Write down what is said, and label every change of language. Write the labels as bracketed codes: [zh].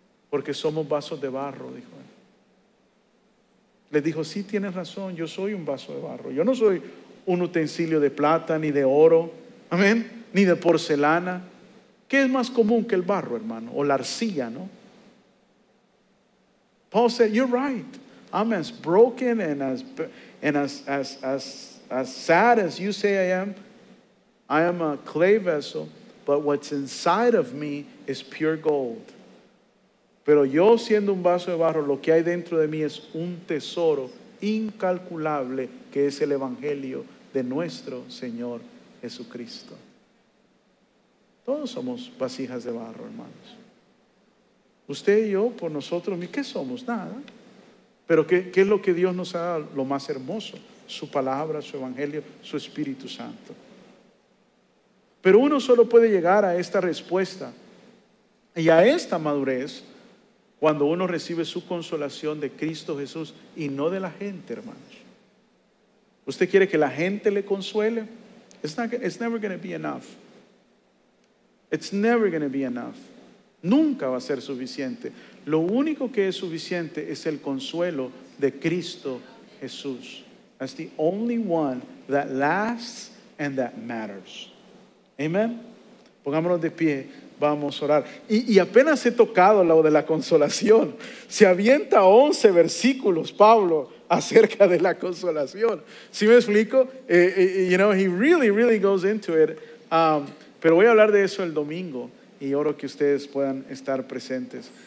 [es] Porque somos vasos de barro, dijo él. Les dijo, sí, tienes razón, yo soy un vaso de barro. Yo no soy un utensilio de plata, ni de oro, amén, ni de porcelana. ¿Qué es más común que el barro, hermano? O la arcilla, ¿no? [en] Paul said, you're right. I'm as broken and as sad as you say I am. I am a clay vessel, but what's inside of me is pure gold. [es] Pero yo, siendo un vaso de barro, lo que hay dentro de mí es un tesoro incalculable, que es el evangelio de nuestro Señor Jesucristo. Todos somos vasijas de barro, hermanos. Usted y yo, por nosotros, ¿qué somos? Nada. Pero ¿qué es lo que Dios nos ha dado? Lo más hermoso: su palabra, su evangelio, su Espíritu Santo. Pero uno solo puede llegar a esta respuesta y a esta madurez cuando uno recibe su consolación de Cristo Jesús y no de la gente, hermanos. ¿Usted quiere que la gente le consuele? [en] It's never going to be enough. It's never going to be enough. [es] Nunca va a ser suficiente. Lo único que es suficiente es el consuelo de Cristo Jesús. [en] That's the only one that lasts and that matters. Amen. [es] Pongámonos de pie, vamos a orar. Y apenas he tocado lo de la consolación. Se avienta 11 versículos Pablo acerca de la consolación. ¿Sí me explico? [en] He really goes into it. [es] Pero voy a hablar de eso el domingo y oro que ustedes puedan estar presentes.